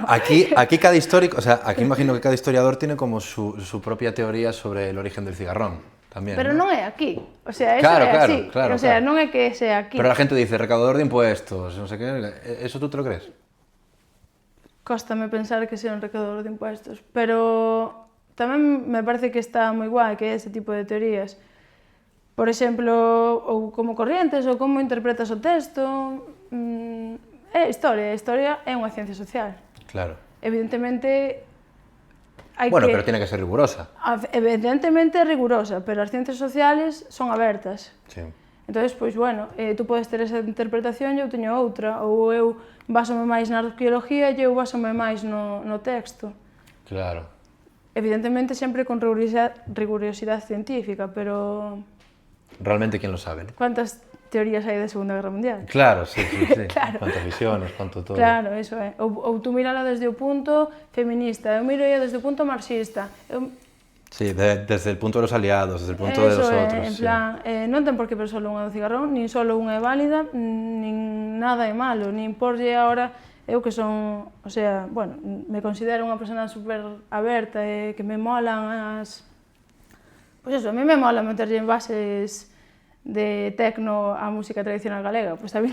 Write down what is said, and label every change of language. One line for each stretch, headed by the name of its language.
Spanish: Aquí cada histórico, o sea, aquí imagino que cada historiador tiene como su propia teoría sobre el origen del cigarrón. También,
Galician: pero non é aquí, o sea, eso claro, é así, claro, o sea, non é que sea aquí.
Spanish: Pero la gente dice, recaudador de impuestos, no sé qué, ¿eso tú te lo crees?
Galician: Cóstame pensar que sea un recaudador de impuestos, pero tamén me parece que está moi guai que é ese tipo de teorías. Por exemplo, ou como corrientes, ou como interpretas o texto, é historia, a historia é unha ciencia social. Claro. Evidentemente,
Spanish: bueno, pero tiene que ser rigurosa.
Galician: Evidentemente é rigurosa, pero as ciencias sociales son abertas. Sí. Entón, pois, bueno, tú podes ter esa interpretación e eu teño outra, ou eu basome máis na arqueoloxía e eu basome máis no texto. Claro. Evidentemente sempre con rigurosidade científica, pero...
Spanish: Realmente, ¿quién lo sabe?
Galician: Cuántas teorías hai da Segunda Guerra Mundial? Claro, sí. Claro. Cuántas visiones, cuánto todo. Claro, eso é. Ou tú mírala desde o punto feminista, eu miro desde o punto marxista.
Spanish: Sí, desde el punto de los aliados, desde el punto de los otros.
Galician: En plan, non ten por que ver solo unha do cigarrón, nin solo unha é válida, nin nada é malo, nin porlle ahora... Eu que son, o sea, bueno, me considero unha persona super aberta e que me molan as... Pois eso, a mí me mola meterlle en bases de tecno a música tradicional galega, pois a mí...